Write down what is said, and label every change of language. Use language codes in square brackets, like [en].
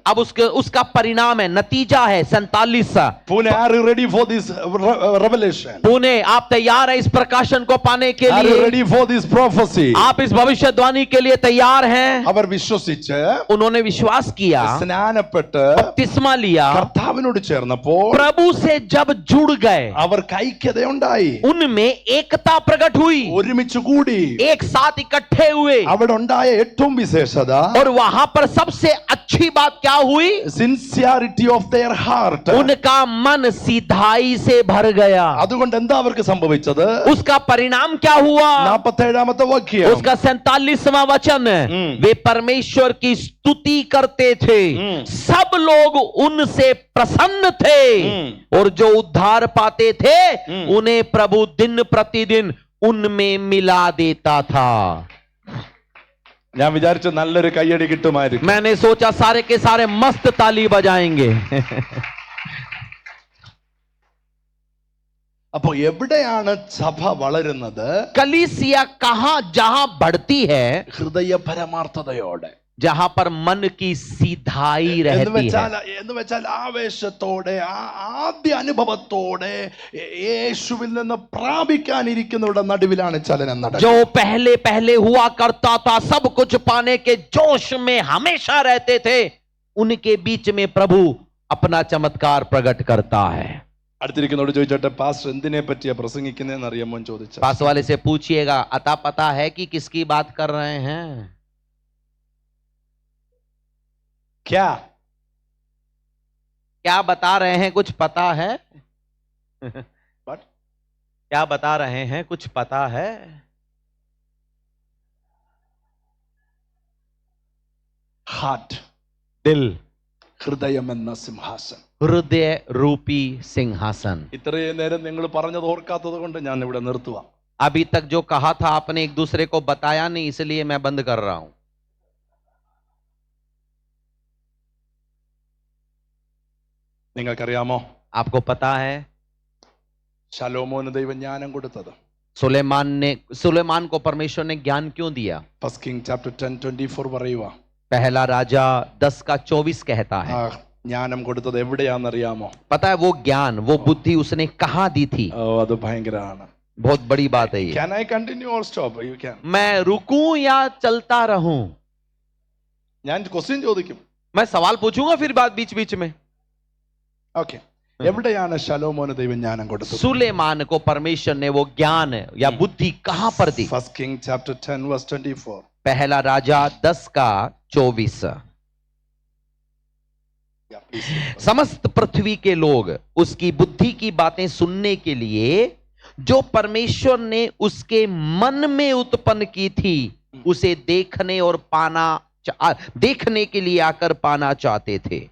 [hi] अब उसका परिणाम है, नतीजा है 47। [en] Pune, are you ready for this revelation? [hi] Pune, आप तैयार हैं इस प्रकाशन को पाने के [en] Are you [hi] लिए? [en] ready for this prophecy? [hi] आप इस भविष्यवाणी के लिए तैयार हैं? [ml] അവർ വിശ്വസിച്ച് [hi] उन्होंने विश्वास किया, [ml] സ്നാനപ്പെട്ട് [hi] बपतिस्मा लिया, [ml] കർത്താവിനോട് ചേർന്നപ്പോൾ [hi] प्रभु से जब जुड़ गए, [ml] അവർക്ക് ഐക്യതയുണ്ടായി, [hi] उनमें एकता प्रकट हुई, [ml] ഒരുമിച്ച് കൂടി. [hi] एक साथ इकट्ठे हुए। [ml] അവിടെ ഉണ്ടായ ഏറ്റവും വിശേഷത, [hi] और वहां पर सबसे अच्छी बात क्या हुई? [en] Sincerity of their heart. [hi] उनका मन सीधाई से भर गया। [ml] അതുകൊണ്ട് എന്താ അവർക്ക് സംഭവിച്ചത്? [hi] उसका परिणाम क्या हुआ? [ml] 47ാമത്തെ വാക്യം. [hi] उसका 47वां वचन, वे परमेश्वर की स्तुति करते थे, सब लोग उनसे प्रसन्न थे, और जो उद्धार पाते थे उन्हें प्रभु दिन प्रतिदिन उनमें मिला देता था। [ml] ഞാൻ വിചാരിച്ചു നല്ലൊരു കയ്യടി കിട്ടുമായിരിക്കും. [hi] मैंने सोचा सारे के सारे मस्त ताली बजाएंगे। [ml] അപ്പൊ എവിടെയാണ് സഭ വളരുന്നത്? [hi] कलीसिया कहां जहां बढ़ती है? [ml] ഹൃദയ പരമാർത്ഥതയോടെ. [hi] जहां पर मन की सीधाई [ml] എന്ന് [hi] रहती [ml] വെച്ചാൽ ആവേശത്തോടെ, ആദ്യ അനുഭവത്തോടെ യേശുവിൽ നിന്ന് പ്രാപിക്കാനിരിക്കുന്നവരുടെ നടുവിലാണ് ചലനം [hi] है। [ml] നടക്കുന്നത്. [hi] जो पहले पहले हुआ करता था, सब कुछ पाने के जोश में हमेशा रहते थे, उनके बीच में प्रभु अपना चमत्कार प्रकट करता है। [ml] അടുത്തിരിക്കുന്നോട് ചോദിച്ചോട്ടെ, പാസ്റ്റർ എന്തിനെ പറ്റിയാ പ്രസംഗിക്കുന്നതെന്ന് അറിയാമോ എന്ന് ചോദിച്ചു. [hi] पास वाले से पूछिएगा, अता पता है कि किसकी बात कर रहे हैं? ക്യാ क्या बता रहे हैं, कुछ पता है? [en] What? [hi] क्या बता रहे हैं, कुछ पता है? [en] heart, [hi] दिल, [ml] ഹൃദയം എന്ന സിംഹാസനം. [hi] हृदय रूपी सिंहासन. [ml] ഇത്രയും നേരം നിങ്ങൾ പറഞ്ഞത് ഓർക്കാത്തത് കൊണ്ട് ഞാൻ ഇവിടെ നിർത്തുക. [hi] अभी तक जो कहा था आपने एक दूसरे को बताया नहीं, इसलिए मैं बंद कर रहा हूं. [ml] നിങ്ങൾക്കറിയാമോ [hi] आपको पता है [ml] ശലോമോന് ദൈവം ജ്ഞാനം കൊടുത്തത്? [hi] सुलेमान को परमेश्वर ने ज्ञान क्यों दिया? [en] first king chapter 10:24 [ml] പറയുക. [hi] पहला राजा 10:24 कहता है. [ml] ആ ജ്ഞാനം കൊടുത്തത് എവിടെയാണെന്നറിയാമോ? [hi] पता है वो ज्ञान, वो बुद्धि उसने कहां दी थी? [ml] ഓ, അത് ഭയങ്കരമാണ്. [hi] बहुत बड़ी बात है ये. [en] Can I continue or stop? You can. [hi] मैं रुकूं या चलता रहूं? [ml] ഞാൻ ക്വസ്റ്റ്യൻ ചോദിക്കും. [hi] मैं सवाल पूछूंगा फिर बात बीच बीच में. [ml] ഓക്കെ, എവിടെയാണ് ശലോമോന് ദൈവം ജ്ഞാനം കൊടുത്തത്? [hi] सुलेमान को परमेश्वर ने वो ज्ञान या बुद्धि कहां पर दी? [en] First king chapter 10:24. [hi] पहला राजा 10:24. [en] Yeah, please. [hi] समस्त पृथ्वी के लोग उसकी बुद्धि की बातें सुनने के लिए जो परमेश्वर ने उसके मन में उत्पन्न की थी उसे देखने और देखने के लिए आकर पाना चाहते थे.